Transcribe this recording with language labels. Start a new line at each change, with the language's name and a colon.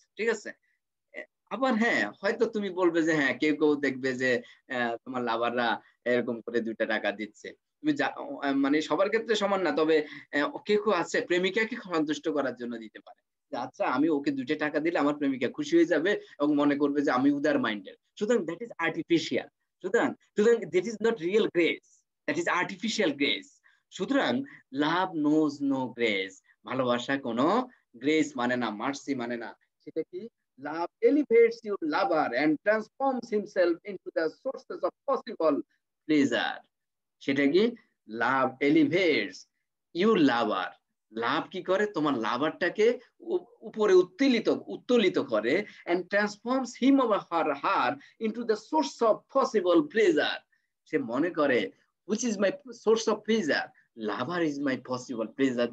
Bangla: ঠিক আছে, আবার হ্যাঁ হয়তো তুমি বলবে যে হ্যাঁ কেউ কেউ দেখবে যে তোমার লাভাররা এরকম করে 2টা টাকা দিচ্ছে, তুমি মানে সবার ক্ষেত্রে সমান না, তবে কেউ কেউ আছে প্রেমিকাকে সন্তুষ্ট করার জন্য দিতে পারে, যে আচ্ছা আমি ওকে 2টা টাকা দিলে আমার প্রেমিকা খুশি হয়ে যাবে এবং মনে করবে যে আমি উদার মাইন্ডের।
English: সুতরাং that is artificial. সুতরাং that is not real grace, that is artificial grace.
Bangla: সুতরাং
English: love knows no grace,
Bangla: ভালোবাসা কোনো গ্রেস মানে না, মার্সি মানে না। সেটা কি?
English: Love elevates your lover and transforms himself into the sources of possible pleasure.
Bangla: সেটা কি?
English: love elevates your lover,
Bangla: লাভ কি করে তোমার লাভারটাকে উপরে উত্তোলিত করে,
English: and transforms him or her into the source of possible pleasure.
Bangla: সে মনে করে
English: which is my source of pleasure, lover is my possible pleasure.